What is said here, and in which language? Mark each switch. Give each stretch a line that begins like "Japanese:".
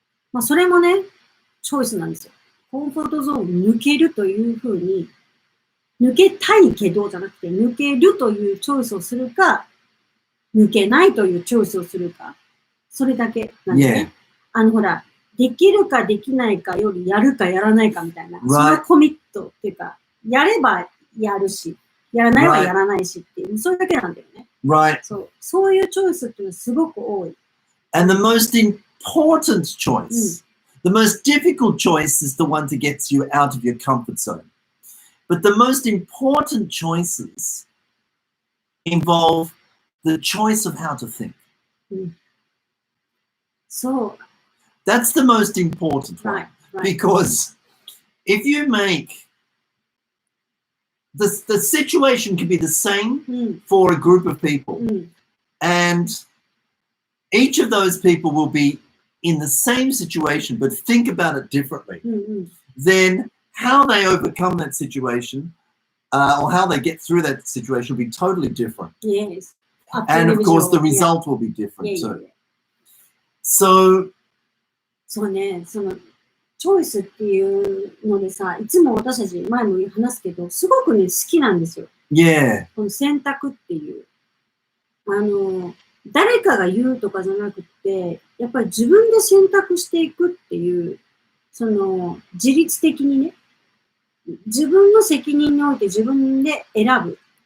Japanese: まあそれもね、チョイスなんですよ。コンフォートゾーンを抜けるというふうに、抜けたいけどじゃなくて、抜けるというチョイスをするか、抜けないというチョイスをするか。それだけなんですね。ほら、できるかできないかよりやるかやらないかみたいな、そのコミットっていうか、やればやるし、やらないはやらないしっていう、それだけなんだよね。
English: Right.
Japanese: そういうチョイスっていうのはすごく多い。
English: And the most important choice, the most difficult choice is the one that gets you out of your comfort zone. But the most important choices involve the choice of how to think. So that's the most important one. Right. Because if you make the situation can be the same for a group of people, and each of those people will be in the same situation but think about it differently. Then how they overcome that situation or how they get through that situation will be totally different. Yes. And of course the result will be different too. So
Japanese: そうね、そのチョイスっていうのでさ、いつも私たち前も話すけど、すごくね、好きなんですよ。この選択っていう。誰かが言うとかじゃなくて、やっぱり自分で選択していくっていう、その自律的にね、自分の責任において自分で選ぶ。